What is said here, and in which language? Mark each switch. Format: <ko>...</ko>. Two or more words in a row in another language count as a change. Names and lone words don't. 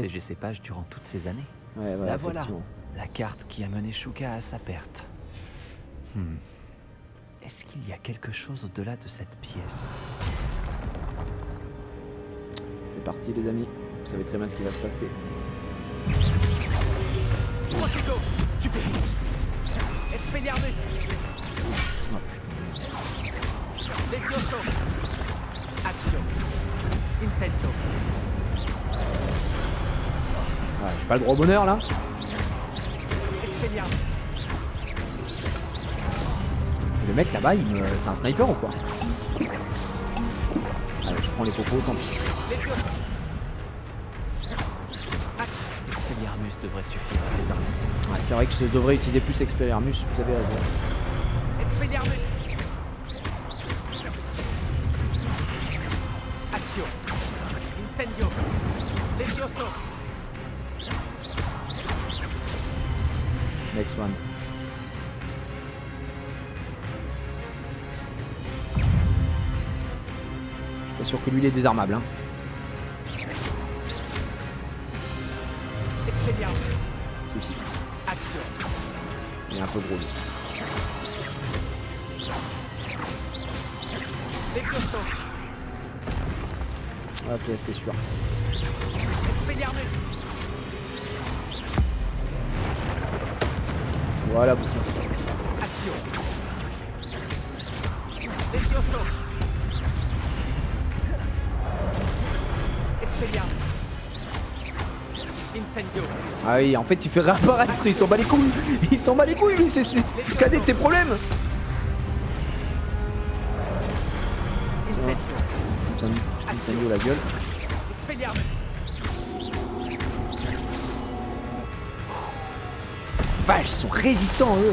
<fr>protégé ses pages durant toutes ces années. Ouais, voilà, La voilà, effectivement. la carte qui a mené Shuka à sa perte. Est-ce qu'il y a quelque chose au-delà de cette pièce? C'est parti les amis. Vous savez très bien ce qui va se passer. Potato. Stupefix. Expelliarmus. Oh putain. Levioso. Action. Incendio. Ah, j'ai pas le droit au bonheur là. Expelliarmus. Le mec là-bas, c'est un sniper ou quoi? Allez, je prends les popos, tant pis. Levioso. Expelliarmus devrait suffire à les armer. Ouais, c'est vrai que je devrais utiliser plus Expelliarmus, vous avez raison. Expelliarmus. Action. Incendio. Levioso.</fr> <en>Next one.</en> <fr>Je suis pas sûr que lui il est désarmable. Hein. Expelliarmus. Si, si. Action. Il est un peu gros lui. Levioso. Ok, c'était sûr. Expelliarmus. Voilà, vous savez. Action. Levioso. Expelliarmus. Incendio. Ah oui, en fait il fait réapparaître, il s'en bat les couilles. Il s'en bat les couilles lui, c'est le cadet de ses problèmes. Incendio. Incendio la gueule. Expelliarmus. Vache, ils sont résistants eux.</fr>